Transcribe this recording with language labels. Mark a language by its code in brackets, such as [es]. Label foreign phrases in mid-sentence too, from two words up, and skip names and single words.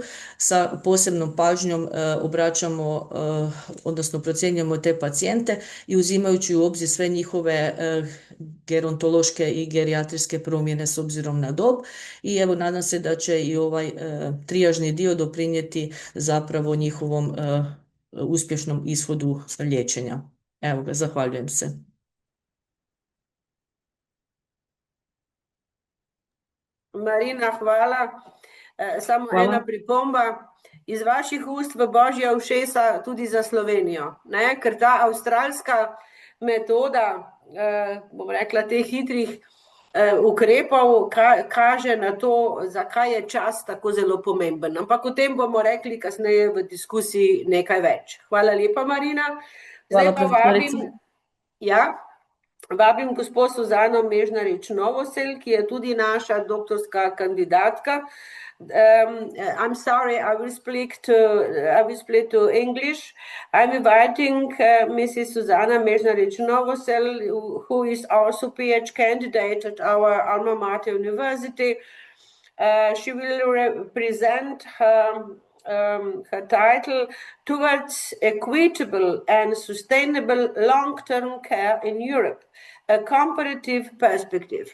[hr] Sa posebnom pažnjom obraćamo, odnosno procjenjujemo te pacijente i uzimajući u obzir sve njihove gerontološke i gerijatrijske promjene s obzirom na dob. I evo, nadam se da će i ovaj trijažni dio doprinijeti zapravo njihovom uspješnom ishodu liječenja. Evo ga, zahvaljujem se. Marina, hvala. [sl] Samo ena pripomba iz vaših ust v božja ušesa tudi za Slovenijo, ne? Ker ta avstralska metoda, bom rekla, teh hitrih ukrepov kaže na to, zakaj je čas tako zelo pomemben. Ampak o tem bomo rekli kasneje v diskusiji nekaj več. Hvala lepa, Marina. Zdaj pa vabim gospo Suzano Mežnarič Novosel, ki je tudi naša doktorska kandidatka. [en] I'm sorry, I will split to English. I'm inviting Mrs. Susanna Mežnarič Novosel, who is also PhD candidate at our alma mater university. She will present her title, Towards Equitable and Sustainable Long-Term Care in Europe, a Comparative Perspective.